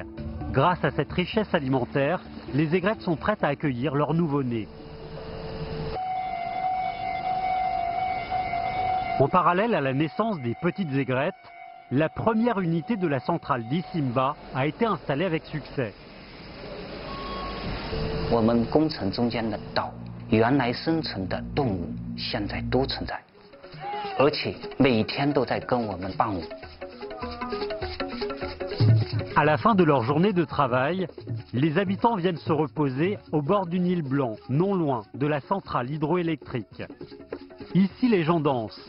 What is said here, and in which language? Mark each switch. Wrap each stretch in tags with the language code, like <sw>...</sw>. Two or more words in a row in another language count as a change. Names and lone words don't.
<fr>Grâce à cette richesse alimentaire, les aigrettes sont prêtes à accueillir leurs nouveau-nés. En parallèle à la naissance des petites aigrettes, la première unité de la centrale d'Isimba a été installée avec succès.</fr> <zh>我们工程中间的岛，原来生存的动物现在都存在，而且每天都在跟我们伴舞。</zh> <fr>À la fin de leur journée de travail, les habitants viennent se reposer au bord du Nil blanc, non loin de la centrale hydroélectrique. Ici, les gens dansent.</fr>